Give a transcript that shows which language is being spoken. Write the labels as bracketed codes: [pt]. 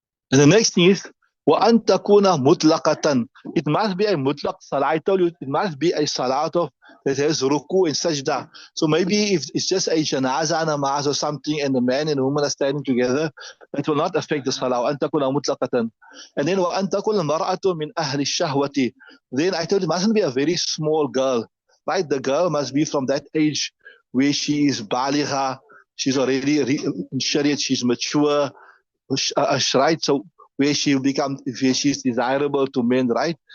[en] And the next thing is [ar] وَأَن تَكُونَ مُطْلَقَةً. [en] It must be a mutlaq salah. I told you it must be a salat of that has ruku and sajda. So maybe if it's just a janaza namaz or something and the man and the woman are standing together, it will not affect the salah. [ar] وَأَن تَكُونَ مُطْلَقَةً. [en] And then [ar] وَأَن تَكُونَ الْمَرْأَةُ مِنْ أَهْلِ الشَّهْوَةِ. [en] Then I told you it mustn't be a very small girl, right? The girl must be from that age where she is baligha, she's already in shariat, she's mature, right? So where she is desirable to men, right?